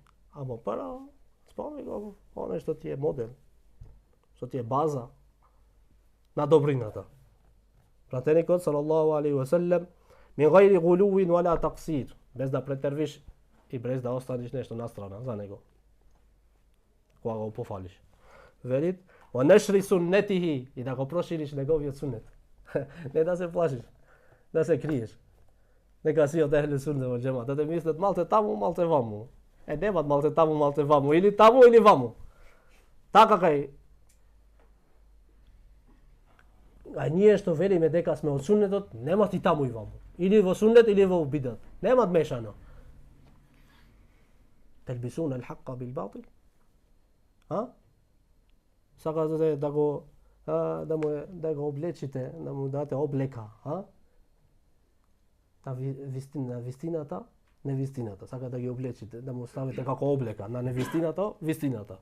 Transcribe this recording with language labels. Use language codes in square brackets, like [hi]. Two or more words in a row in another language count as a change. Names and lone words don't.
[mk] Ама пара, спомни го, оне што ти е модел, што ти е база на добрината. Пратеникот [ar] صلى الله عليه وسلم من غير غلو ولا تقصير, [mk] без да претервиш и без да останеш нешто настрана за него. Кога го пофалиш. Велит, [ar] ونشر سنته, [mk] и да го прошириш неговиот сунет. Не да се плашиш, да се криеш. Нека си од [ar] أهل السنة والجماعة, [mk] да те мислат малте таму, малте ваму. Немат малте таму, малте ваму, или таму, или ваму. Така кај. А ние што велиме дека сме од суннетот, немат и таму и ваму. Или во суннет, или во бидат. Немат мешано. [ar] تلبسون الحق بالباطل. [mk] Сакате да го да го облечите, да му дадете облека, на вистината, невистината. Сакате да ги облечите, да му ставите како облека на невистината, вистината.